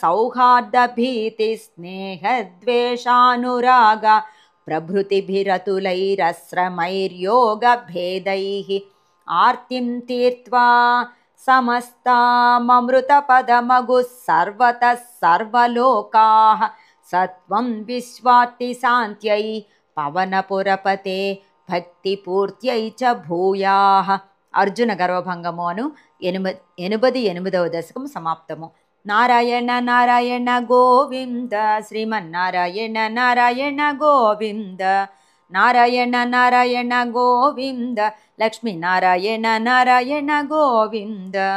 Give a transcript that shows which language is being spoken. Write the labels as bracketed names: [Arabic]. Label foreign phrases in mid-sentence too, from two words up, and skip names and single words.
[Sanskrit] सौहार्दभीतिस्नेहद्वेषानुराग प्रभृतिभिरतुलैरस्रमैर्योगभेदैः आर्तिं तीर्त्वा समस्ताममृतपदमगुः सर्वतः सर्वलोकाः सत्वं विश्वार्तिशान्त्यै पवनपुरपते भक्तिपूर्त्यै च भूयाः [Telugu] అర్జున గర్వభంగము అను 88వ దశకం సమాప్తము. నారాయణ నారాయణ గోవింద శ్రీమన్నారాయణ నారాయణ గోవింద నారాయణ నారాయణ గోవింద లక్ష్మీ నారాయణ నారాయణ గోవింద.